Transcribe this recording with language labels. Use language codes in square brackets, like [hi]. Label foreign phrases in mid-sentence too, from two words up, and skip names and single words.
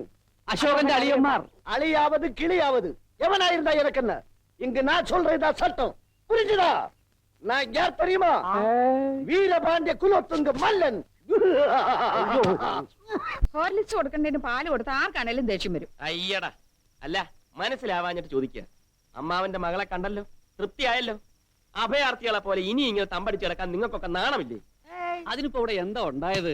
[ta] அசோகன் அழியம்மார். அழியாவது கிளியாவது எவனாயிருந்தா எனக்கு என்ன? இங்கு நான் சொல்றதா சட்டம், புரிஞ்சுதா? நான் யார் தெரியுமா? வீரபாண்டிய குலோத்துங்க மல்லன். [ml] ഹോർലിക്സ് കൊടുക്കേണ്ടതിന് പാല് കൊടുത്ത ആർക്കാണേലും ദേഷ്യം വരും. അയ്യടാ, അല്ല മനസ്സിലാവാഞ്ഞിട്ട് ചോദിക്കുക. അമ്മാവന്റെ മകളെ കണ്ടല്ലോ, തൃപ്തിയായല്ലോ. അഭയാർത്ഥികളെ പോലെ ഇനി ഇങ്ങനെ തമ്പടിച്ചു കിടക്കാൻ നിങ്ങൾക്കൊക്കെ നാണമില്ലേ? അതിനിപ്പോ ഇവിടെ എന്താ ഉണ്ടായത്?